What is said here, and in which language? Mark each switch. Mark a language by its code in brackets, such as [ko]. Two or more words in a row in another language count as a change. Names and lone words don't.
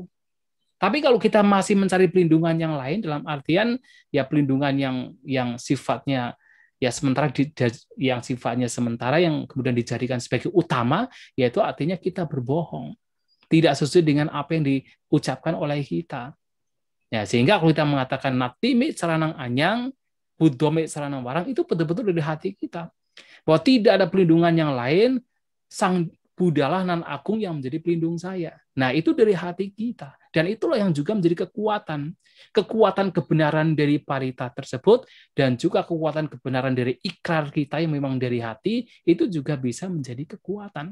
[id] Tapi kalau kita masih mencari pelindungan yang lain dalam artian ya pelindungan yang sifatnya ya sementara yang sifatnya sementara yang kemudian dijadikan sebagai utama, yaitu artinya kita berbohong. Tidak sesuai dengan apa yang diucapkan oleh kita. Ya, sehingga kalau kita mengatakan [pi] natimi saranang anyang, buddhome saranang warang, [id] itu betul-betul dari hati kita. Bahwa tidak ada pelindungan yang lain, Sang Buddhalah nan agung yang menjadi pelindung saya. Nah, itu dari hati kita. Dan itulah yang juga menjadi kekuatan. Kekuatan kebenaran dari parita tersebut, dan juga kekuatan kebenaran dari ikrar kita yang memang dari hati, itu juga bisa menjadi kekuatan.